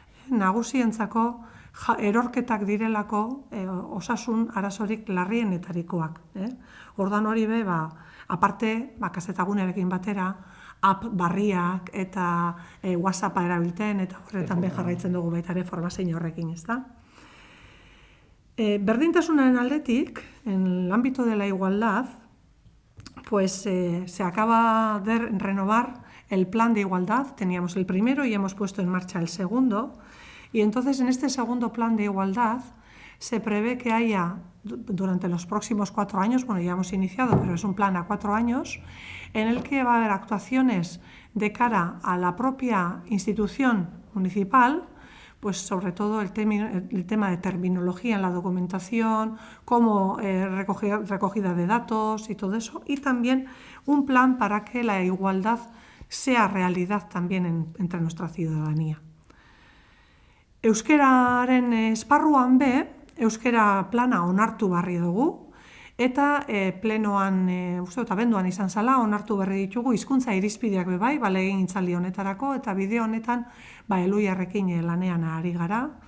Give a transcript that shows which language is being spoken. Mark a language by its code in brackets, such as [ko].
[eu] Nagusientzako erorketak direlako osasun arazorik larrienetarikoak. Ordan hori be, aparte, kazetagunearekin batera, app barriak eta WhatsAppa erabilten, eta horretan be jarraitzen dugu baita ere formazio horrekin, ezta? Berdintasunaren aldetik, [es] en el ámbito de la igualdad, pues se acaba de renovar el plan de igualdad. Teníamos el primero y hemos puesto en marcha el segundo. Y entonces en este segundo plan de igualdad se prevé que haya, durante los próximos 4 años, ya hemos iniciado, pero es un plan a 4 años, en el que va a haber actuaciones de cara a la propia institución municipal, pues sobre todo el tema de terminología en la documentación, como recogida de datos y todo eso, y también un plan para que la igualdad sea realidad también entre nuestra ciudadanía. [eu] Euskeraren esparruan be, euskera plana onartu barri dugu, eta plenoan, abenduan izan zala, onartu berri ditugu hizkuntza irizpideak bebai, legegintzaldi honetarako, eta bideo honetan Eluiarrekin lanean ari gara,